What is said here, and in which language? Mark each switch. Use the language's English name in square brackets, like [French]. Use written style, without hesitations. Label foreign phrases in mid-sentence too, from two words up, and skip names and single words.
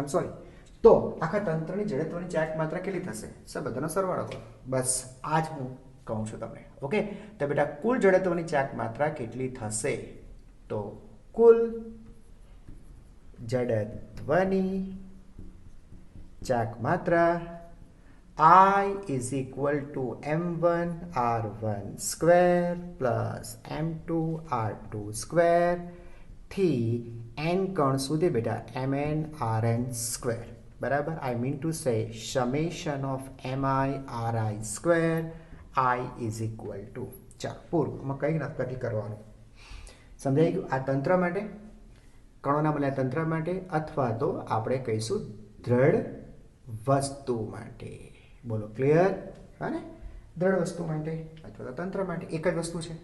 [English] am sorry, [Gujarati] તો આખા તંત્રની જડત્વની ચાક માત્રા કેટલી થશે? સર, બધાનો સરવાળો કરો. બસ આ જ હું કહું છું તમને. ઓકે, તો બેટા કુલ જડત્વની ચાક માત્રા કેટલી થશે? તો કુલ જડત્વની ચાક માત્રા [English] I is equal to m1 r1 square plus m2 r2 square [Gujarati] થી n કણ સુધી બેટા [English] mn rn square. [Gujarati] બરાબર, [English] I mean to say summation of mi ri square I is equal to. [Gujarati] ચાલો પૂરું. આમાં કંઈ નથી કરવાનું. સમજાઈ ગયું? આ તંત્ર માટે, કણોના બનેલા તંત્ર માટે, અથવા તો આપણે કહીશું દ્રઢ વસ્તુ માટે. બોલો, ક્લિયર? હા ને? દ્રઢ વસ્તુ માટે અથવા તો તંત્ર માટે એક જ વસ્તુ છે.